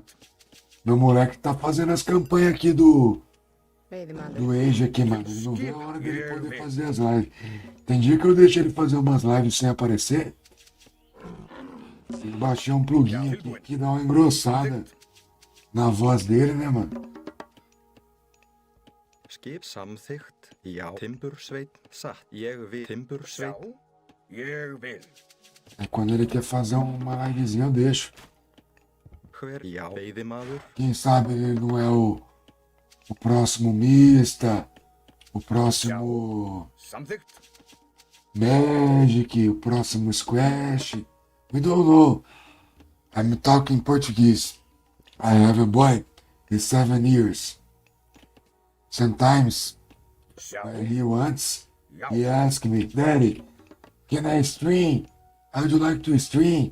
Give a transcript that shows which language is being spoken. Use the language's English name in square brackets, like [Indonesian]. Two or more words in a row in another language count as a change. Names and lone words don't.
[Portuguese] Meu moleque tá fazendo as campanhas aqui do Age aqui, mano. Ele não vê a hora dele poder fazer as lives. Tem dia que eu deixo ele fazer umas lives sem aparecer. Tem que baixar um plugin aqui que dá uma engrossada na voz dele, né, mano? [Icelandic] Skip samþykkt, já. Timbursveit, satt. Ég vil. Timbursveit. Ég vil. [Portuguese] É quando ele quer fazer uma livezinha, eu deixo. [Icelandic] Hver, já. Veiðimaður. [Portuguese] Quem sabe ele não é o próximo Mista, o próximo [Icelandic] Samþykkt. [Portuguese] Magic, o próximo Squash. [English] We don't know. I'm talking Portuguese. I have a boy. He's 7 years. Sometimes, when he wants, he asks me, Daddy, can I stream? How would you like to stream?